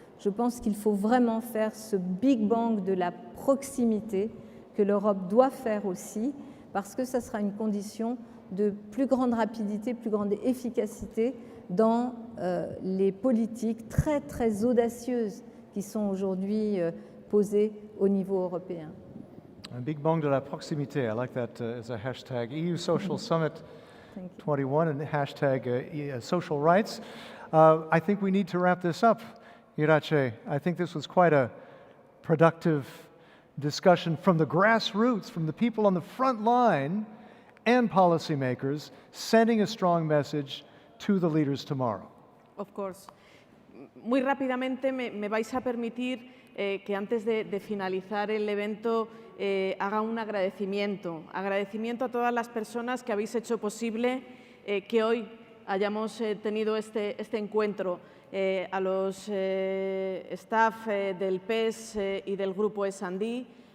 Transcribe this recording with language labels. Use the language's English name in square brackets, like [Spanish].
[French] Je pense qu'il faut vraiment faire ce Big Bang de la proximité que l'Europe doit faire aussi, parce que ça sera une condition de plus grande rapidité, plus grande efficacité dans les politiques très très audacieuses qui sont aujourd'hui posées au niveau européen. Un Big Bang de la proximité, [English] I like that as a hashtag. EU Social Summit 21 and hashtag social rights. I think we need to wrap this up, Irache. I think this was quite a productive discussion from the grassroots, from the people on the front line and policymakers, sending a strong message to the leaders tomorrow. Of course. [Spanish] Muy rápidamente me vais a permitir que antes de finalizar el evento haga un agradecimiento a todas las personas que habéis hecho posible que hoy hayamos tenido este encuentro, a los staff del PES y del grupo S&D,